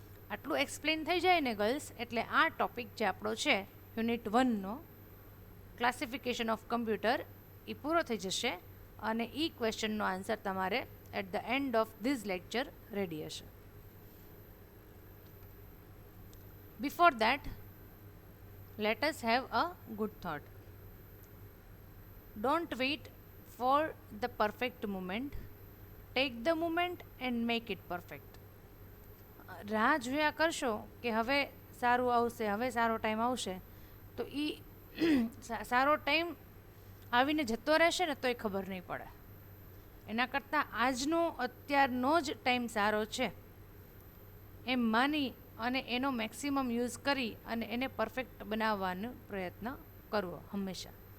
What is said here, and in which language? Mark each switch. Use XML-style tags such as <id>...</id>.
<gu>આટલું એક્સપ્લેન થઈ જાય ને ગર્લ્સ, એટલે આ ટોપિક જે આપણો છે યુનિટ 1નો ક્લાસિફિકેશન ઓફ કમ્પ્યુટર એ પૂરો થઈ જશે, અને એ ક્વેશ્ચનનો આન્સર તમારે</gu> <en>at the end of this lecture</en> <gu>ready હશે.</gu> <en>Before that, let us have a good thought. Don't wait for the perfect moment. Take the moment and make it perfect.</en> <gu>રાહ જોયા કરશો કે હવે સારું આવશે, હવે સારો ટાઈમ આવશે, તો એ સારો ટાઈમ આવીને જતો રહેશે ને તોય ખબર નહીં પડે. એના કરતાં આજનો અત્યારનો જ ટાઈમ સારો છે એમ માની અને એનો મેક્સિમમ યુઝ કરી અને એને પરફેક્ટ બનાવવાનો પ્રયત્ન કરવો હંમેશા.</gu>